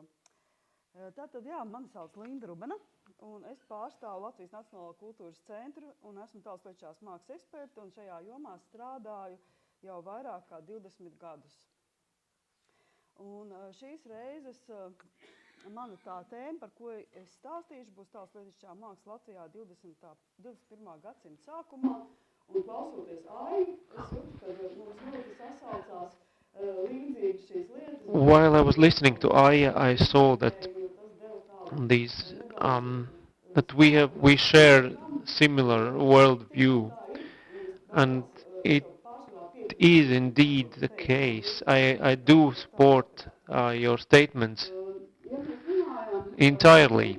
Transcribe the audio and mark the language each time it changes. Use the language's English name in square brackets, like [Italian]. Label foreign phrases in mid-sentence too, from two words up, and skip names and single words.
[Latvian] Tātad, jā, mani sauc Linda Rubene, un es pārstāvu Latvijas Nacionālo kultūras centru, un esmu tautslietišķās mākslas eksperte, un šajā jomā strādāju jau vairāk kā 20 gadus. Un šīs reizes mana tā tēma, par ko es stāstīšu, būs tās lietišķā māksla Latvijā 21. gadsimta sākumā. Un klausoties Aiju, es jūtu, ka mums ļoti sasaucās līdzīgi šīs lietas. [English] While I was listening to Aija, I saw that these that we share similar worldview, and it is indeed the case. I do support your statements entirely.